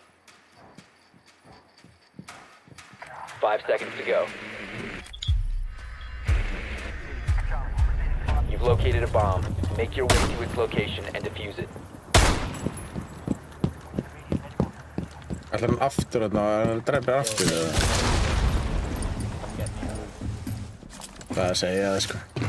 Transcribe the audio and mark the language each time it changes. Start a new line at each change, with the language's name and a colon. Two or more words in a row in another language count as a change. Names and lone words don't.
English: 5 seconds to go. You've located a bomb. Make your way to its location and defuse it.
Icelandic: Ætlar hann aftur þarna og hann drefir aftur eða? Hvað að segja það sko?